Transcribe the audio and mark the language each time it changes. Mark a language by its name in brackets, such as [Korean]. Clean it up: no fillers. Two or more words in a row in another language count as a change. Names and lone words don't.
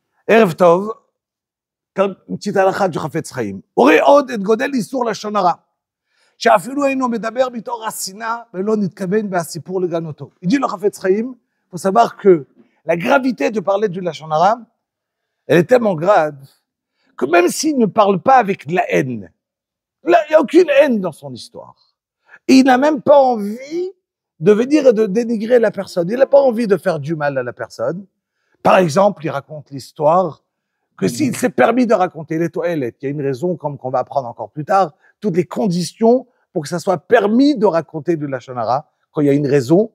[Hebrew] ערב טוב, קצת הלכה של חפץ חיים. הורי עוד את גודל איסור לשון הרע, שאפילו אינו מדבר מתוך השנאה ולא נתכוון בהסיפור לגנותו. [French] Il dit le חפץ חיים, il faut savoir que la gravité de parler du [Hebrew] לשון הרע, [French] elle est tellement grave que même s'il ne parle pas avec de la haine, il n'y a aucune haine dans son histoire. Et il n'a même pas envie de venir et de dénigrer la personne. Il n'a pas envie de faire du mal à la personne. Par exemple, il raconte l'histoire que s'il s'est permis de raconter les toilettes, il y a une raison, comme qu'on va apprendre encore plus tard, toutes les conditions pour que ça soit permis de raconter du [Hebrew] לשון הרע, [French] quand il y a une raison.